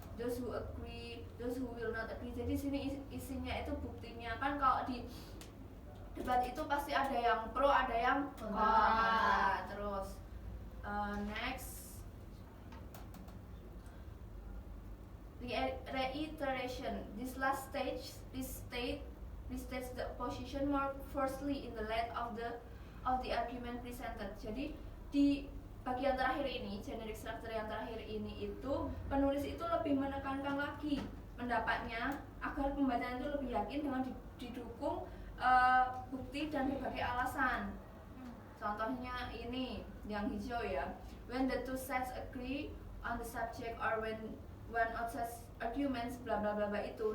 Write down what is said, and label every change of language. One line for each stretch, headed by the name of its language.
English: Those who agree, those who will not agree.
Indonesian: Jadi sini isinya itu buktinya kan, kalau di debat itu pasti ada yang pro, ada yang kontra. Terus next, reiteration.
English: This last stage, restates the position more forcefully in the light of the argument presented.
Indonesian: Jadi di bagian terakhir ini, generic structure yang terakhir ini itu penulis itu lebih menekankan lagi pendapatnya agar pembacaan itu lebih yakin dengan didukung bukti dan berbagai alasan. Contohnya ini yang hijau ya.
English: When the two sides agree on the subject or when one outsides arguments bla bla bla itu.